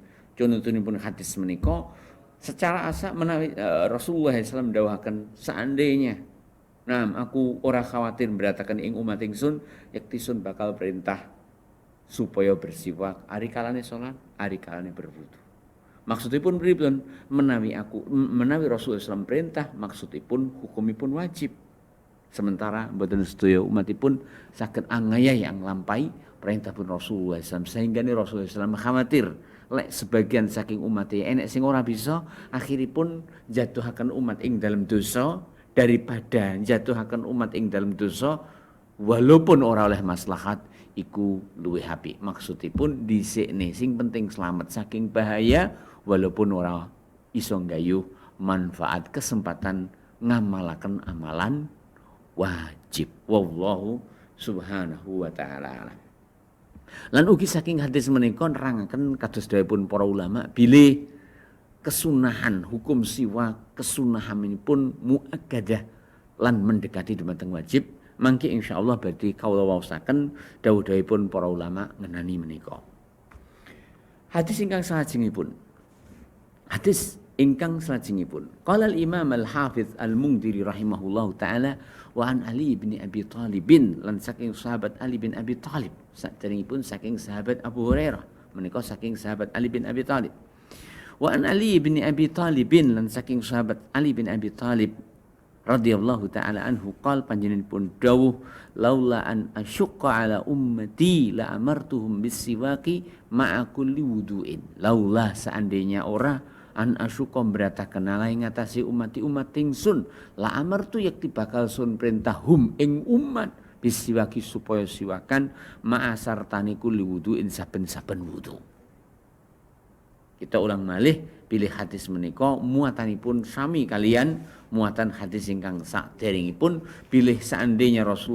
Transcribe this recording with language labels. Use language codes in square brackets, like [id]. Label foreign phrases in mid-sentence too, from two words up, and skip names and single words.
[jv] Contohipun hadis menika secara asal menawi Rasulullah SAW dawuhaken seandainya aku ora khawatir beratakan ing umat ingsun yaktisun bakal perintah supaya bersiwak ari kalane salat ari kalane berwudu. Maksudipun pripun menawi Rasulullah SAW perintah maksudipun hukumipun wajib. Sementara mboten sedaya umatipun saged angayai yang nglampahi perintah pun Rasulullah SAW sehingga Rasulullah SAW khawatir lek sebagian saking umatnya enek sing ora bisa akhiripun jatuhaken umat ing dalam dosa daripada jatuhaken umat ing dalam dosa walaupun ora oleh maslahat iku luwih apik. Maksudipun dhisikne sing penting selamat saking bahaya walaupun ora iso nggayuh manfaat kesempatan ngamalaken amalan wajib. [ar] والله سبحانه وتعالى. [jv] Lan ugi saking hadis menika nerangaken kados dawuhipun para ulama bilih kesunahan hukum siwak kesunahanipun muakkadah lan mendekati dumateng wajib mangke insyaallah badhe kawula waosaken dawuh-dawuhipun para ulama ngenani menika. [ar] Hadis ingkang salajengipun قال الإمام الحافظ المنذري رحمه الله تعالى وعن علي بن أبي طالب [jv] lan saking sahabat Ali bin Abi Thalib saderengipun saking sahabat Abu Hurairah menika saking sahabat Ali bin Abi Thalib [ar] وعن علي بن أبي طالب [jv] lan saking sahabat Ali bin Abi Thalib [ar] رضي الله تعالى عنه قال [jv] panjenenganipun dawuh [ar] لولا أن أشق على أمتي لأمرتهم بالسواك مع كل وضوء [jv] laula seandainya ora [ar] أن أشق [jv] berataken ala ing ngatasi umat ingsun [ar] لأمرت [jv] yakti bakal sun perintah hum ing umat bisiwaki supaya siwakan ma'asartani [ar] كل وضوء [jv] saben-saben wudu. Kita ulang malih pilih hadis menika muatanipun sami kalian muatan hadis ingkang saderengipun pilih seandainya Rasulullah